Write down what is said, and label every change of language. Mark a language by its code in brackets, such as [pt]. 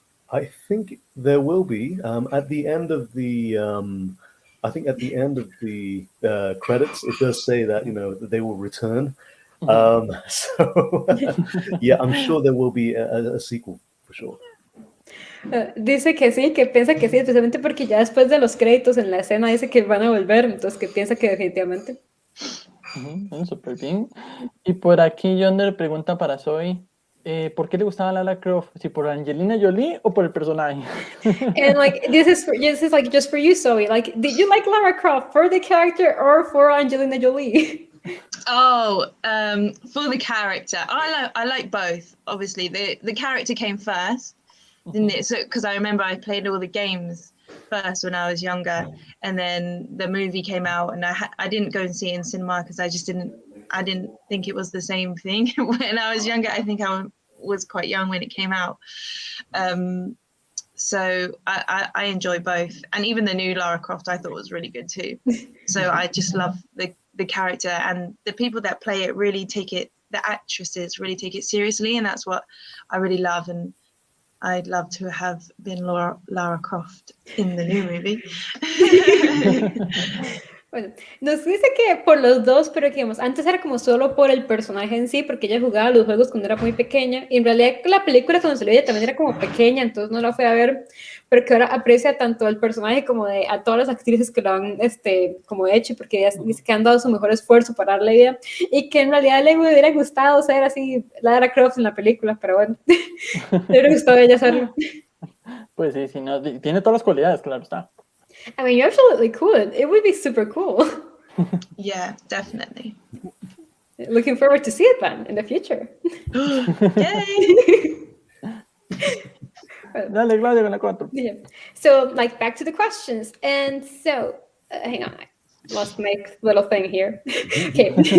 [en] I think there will be. At the end of the credits, it does say that that they will return. So yeah, I'm sure there will be a sequel for sure. [es] Dice que sí, que piensa que sí, especialmente porque ya después de los créditos en la escena dice que van a volver, entonces que piensa que definitivamente. Súper bien. Y por aquí Yonder le pregunta para Zoe, ¿por qué le gustaba Lara Croft? ¿Si por Angelina Jolie o por el personaje? [en] And like this is like just for you, Zoe. Like, did you like Lara Croft for the character or for Angelina Jolie? Oh, for the character, I like both. Obviously, the character came first, didn't it? So because I remember I played all the games first when I was younger, and then the movie came out, and I didn't go and see it in cinema because I didn't think it was the same thing when I was younger. I think I was quite young when it came out. So I enjoy both, and even the new Lara Croft I thought was really good too. So I just love the character, and the people that play it really the actresses really take it seriously, and that's what I really love. And I'd love to have been Lara Croft in the new movie. [es] Bueno, nos dice que por los dos, pero que digamos, antes era como solo por el personaje en sí, porque ella jugaba los juegos cuando era muy pequeña, y en realidad la película cuando salió ella también era como pequeña, entonces no la fue a ver, pero que ahora aprecia tanto al personaje como a todas las actrices que lo han como hecho, porque ella dice que han dado su mejor esfuerzo para darle vida, y que en realidad le hubiera gustado ser así Lara Croft en la película, pero bueno, le hubiera gustado a ella hacerlo. Pues sí, no, tiene todas las cualidades, claro está. [en] I mean, you absolutely could. It would be super cool. Yeah, definitely. Looking forward to see it then in the future. Yay! [es] Dale, Claudia, con la 4. [en] Yeah. So, like, back to the questions. And so, hang on, I lost my little thing here. Okay.